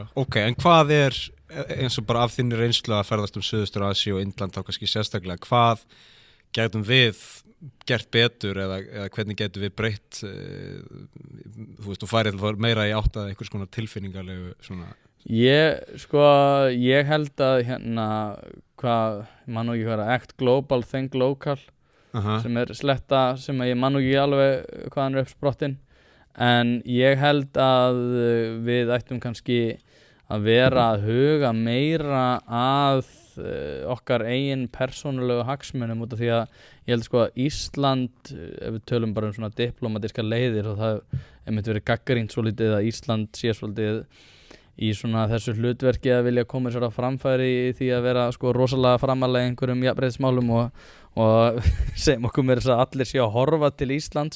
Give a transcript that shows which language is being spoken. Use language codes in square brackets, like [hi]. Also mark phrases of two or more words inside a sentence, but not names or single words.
[is] Ok, en hvað eins og bara af þinni reynslu að ferðast Suðaustur Asíu og Indland þá kannski sérstaklega, hvað gætum við gert betur eða hvernig getum við breytt þú veist, þú færið meira í átt að einhvers konar tilfinningarlegu svona? Ég held að man nú ekki [en] act global, think local, [is] sem sletta sem að ég man nú ekki alveg hvað hann uppsprottin, en ég held að við ættum kannski að vera að huga meira að okkar eigin persónulegu hagsmunum, út af því að ég held sko að Ísland, ef við tölum bara svona diplómatískar leiðir, og það einmitt verið gagnrýnt svolítið að Ísland sé svolítið í svona þessu hlutverki að vilja koma sér á framfæri í því að vera sko rosalega framalega einhverjum jafnréttismálum og segjum okkur með þess að allir sé að horfa til Íslands.